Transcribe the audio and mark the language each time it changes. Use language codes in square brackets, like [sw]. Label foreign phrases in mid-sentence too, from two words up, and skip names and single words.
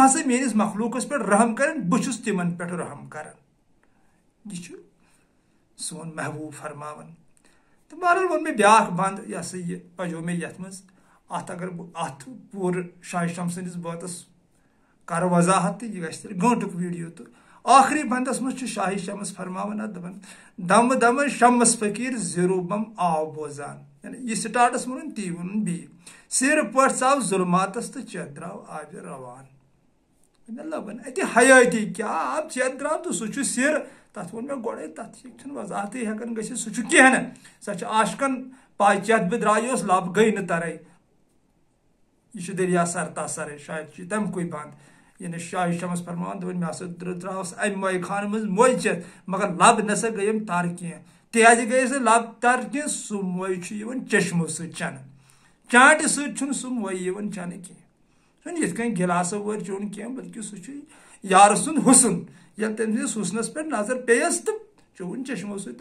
[ks] ہسا میٲنِس مخلوٗقس پٮ۪ٹھ رحم کرن بہٕ چھُس تِمن پٮ۪ٹھ رحم کران یہِ چھُ سون محبوٗب فرماوان تہٕ بہرحال ووٚن مےٚ بیاکھ بنٛد یہِ ہسا یہِ پجو مےٚ یتھ منٛز اتھ اگر بہٕ اتھ پوٗرٕ شاہِ شمس سٕنٛدِس بٲتس کرٕ وضاحت تہٕ یہِ گژھِ تیٚلہِ گٲنٛٹُک ویٖڈیو تہٕ آخری بندس منٛز چھُ شاہی شمس فرماوان اتھ دپان دمہٕ دمہٕ شمس فقیٖر زیٖرو بم آو بوزان یعنی یہِ سٹاٹس ووٚنُن تی ووٚنُن بیٚیہِ سِر پٲٹھۍ ژاو ظُلماتس تہٕ چٮ۪تھ درٛاو آبِ روان لبن اتہِ حیٲتی کیٛاہ آب چٮ۪تھ درٛاو تہٕ سُہ چھُ سِر تتھ ووٚن مےٚ گۄڈے تتھ چھُنہٕ وضاحتٕے ہٮ۪کان گٔژھِتھ سُہ چھُ کینٛہہ نہٕ سۄ چھِ عاشقن پاے چٮ۪تھ بہٕ درٛایوس لب گٔے نہٕ ترے یہ دریا سرتا سرے شاید چھُ تمکُے بند یعنی شاہی شمس فرماوان دپان مےٚ ہسا درٛاوس امہِ مٲے خانہٕ منٛز مۄے چٮ۪تھ مگر لب نسا گٔیم تر کینٛہہ تیٛازِ گٔیس نہٕ لب تر کینٛہہ سُہ مۄے چھُ یِوان چشمو سۭتۍ چنہٕ چانٹہِ سۭتۍ چھُنہٕ سُہ مۄے یِوان چنہٕ کینٛہہ چھُنہٕ یِتھ کٔنۍ گِلاسو وٲرۍ چیوٚن کینٛہہ بلکہِ سُہ چھُ یارٕ سُنٛد حُسن ییٚلہِ تٔمۍ سٕنٛدِس حُسنَس پٮ۪ٹھ نظر پیٚیَس تہٕ چوٚوُن چشمو سۭتۍ